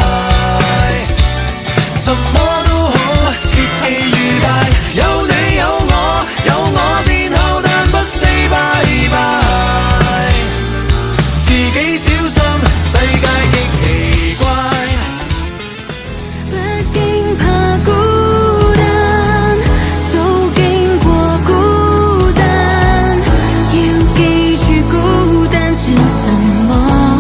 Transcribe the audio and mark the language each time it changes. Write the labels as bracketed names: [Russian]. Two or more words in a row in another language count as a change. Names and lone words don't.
[Cantonese] 什麼都好，切記愉快，有你有我，有我殿後，但不 [English] say bye bye， [Cantonese] 自己小心，世界極奇怪。不驚怕孤單，早經過孤單，要記住孤單算什麼？